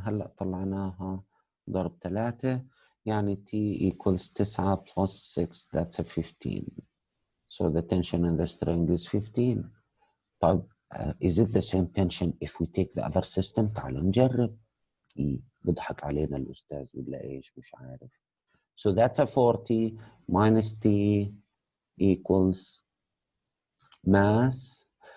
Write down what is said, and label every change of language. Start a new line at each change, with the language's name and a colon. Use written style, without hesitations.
Arabic: هلا طلعناها ضرب 3 يعني
English: T equals 9 plus 6 that's a 15. So the tension in the string is 15.
Arabic: طيب
English: is it the same tension if we take the other system؟
Arabic: تعال نجرب. بضحك علينا الأستاذ ولا إيش مش عارف.
English: So that's a 40 minus T equals mass.